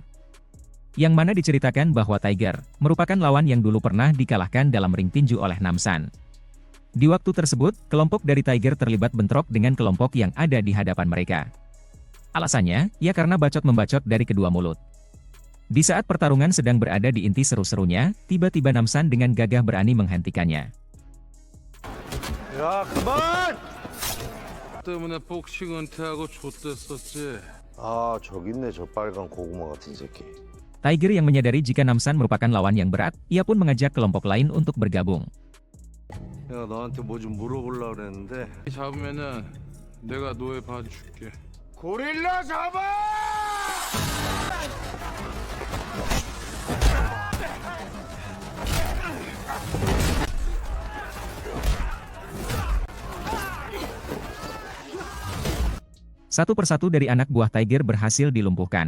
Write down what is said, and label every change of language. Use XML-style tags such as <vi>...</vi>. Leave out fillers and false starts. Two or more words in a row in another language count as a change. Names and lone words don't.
<id>Yang mana diceritakan bahwa Tiger merupakan lawan yang dulu pernah dikalahkan dalam ring tinju oleh Namsan. Di waktu tersebut, kelompok dari Tiger terlibat bentrok dengan kelompok yang ada di hadapan mereka. Alasannya, ya karena bacot-membacot dari kedua mulut. Di saat pertarungan sedang berada di inti seru-serunya, tiba-tiba Namsan dengan gagah berani menghentikannya.</id> <ko>야, 그만! 때문에 복싱 은퇴하고 좆됐었지. 아, 저기 있네, 저 빨간 고구마 같은 새끼.</ko> <id>Tiger yang menyadari jika Namsan merupakan lawan yang berat, ia pun mengajak kelompok lain untuk bergabung.</id> <ko>야, 너한테 뭐 좀 물어보려고 그랬는데. 잡으면은 내가 노예 봐줄게. 고릴라 잡아!</ko> <id>Satu persatu dari anak buah Tiger berhasil dilumpuhkan.</id>